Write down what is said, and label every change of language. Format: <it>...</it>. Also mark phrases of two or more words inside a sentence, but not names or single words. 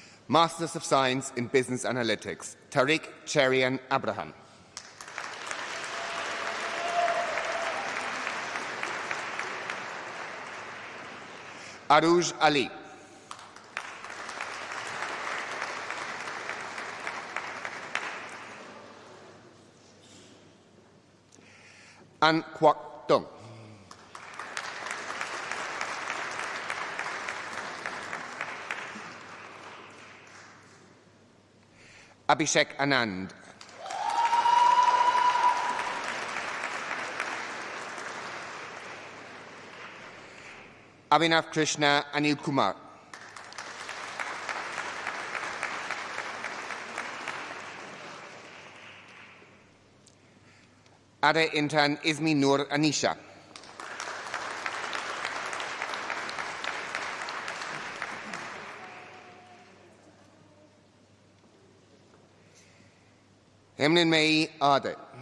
<en>Masters of Science in Business Analytics, Tariq Cherian Abraham. Aruj Ali. An Kwok Tung. Abhishek Anand. Abhinav Krishna Anil Kumar. Ada Intan Ismi Nur Anisha. Hemlin Mei Ade.</en>